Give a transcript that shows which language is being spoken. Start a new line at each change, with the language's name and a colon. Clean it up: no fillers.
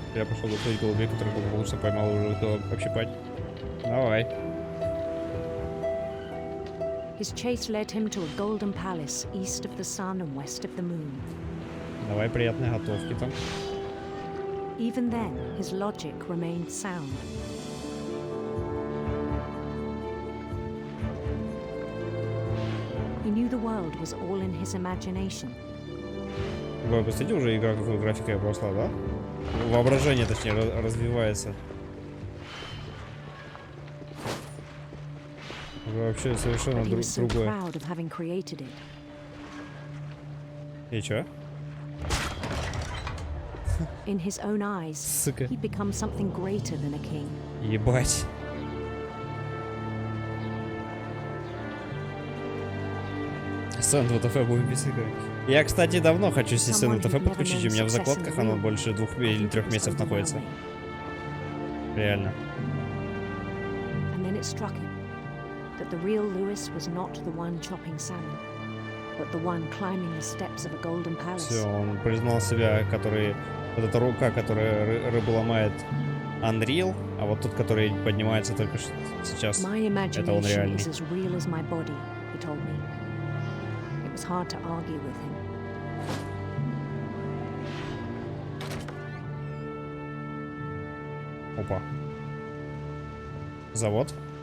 Russian: Я пошел готовить голубей, которых благополучно поймал уже успел общипать. Давай.
English: His chase led him to a golden palace east of the sun and west of the moon.
Russian: Давай приятной готовки там.
English: Even then, his logic remained sound. He knew the world was all in his imagination.
Russian: Вы посмотрите, уже игра какой графикой обросла, да? Воображение, точнее, развивается. Вообще совершенно другое. И чё?
English: In his own eyes,
Russian: Сука.
English: he'd become something greater than a king.
Russian: Ебать. Сцену ВТФ будем писать. Я, кстати, давно хочу сцену ВТФ подключить. У меня в закладках оно больше 2 или 3 месяцев находится. Реально.
English: And then it struck him that the real Lewis was not the one chopping salmon, but the one climbing the steps of a golden palace.
Russian: Все, он признал себя, который... Вот эта рука, которая рыбу ломает, Unreal, а вот тот, который поднимается только сейчас, это он реальный.
English: It was hard to argue with him.
Russian: Опа. Завод.